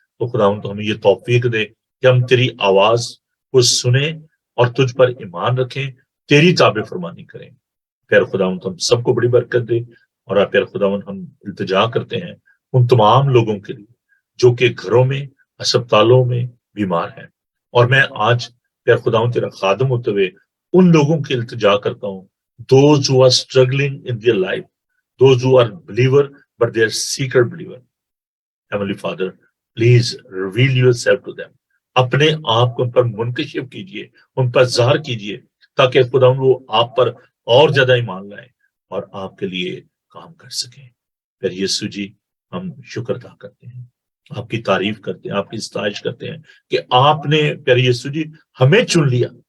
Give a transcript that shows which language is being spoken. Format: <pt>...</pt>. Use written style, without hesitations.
<ur>تو خداوند تو ہمیں یہ توفیق دے کہ ہم تیری آواز کو سنیں اور تجھ پر ایمان رکھیں، تیری تابع فرمانی کریں۔ پیر خداوند ہم سب کو بڑی برکت دے، اور پیر خداوند ہم التجا کرتے ہیں ان تمام لوگوں کے لیے جو کہ گھروں میں، ہسپتالوں میں بیمار ہیں، اور میں آج پیر خداوند تیرا خادم ہوتے ہوئے ان لوگوں کی التجا کرتا ہوں،</ur> <en>those who are struggling in their life, those who are believer but they are seeker believer. Heavenly Father, please reveal yourself to them.</en> <ur>اپنے آپ کو ان پر منکشف کیجئے، ان پر ظاہر کیجئے، تاکہ خداوند وہ آپ پر اور زیادہ ایمان لائیں اور آپ کے لیے کام کر سکیں۔ پھر یسوع جی، ہم شکر ادا کرتے ہیں، آپ کی تعریف کرتے ہیں، آپ کی ستائش کرتے ہیں کہ آپ نے پیارے یسوع جی ہمیں چن لیا،</ur>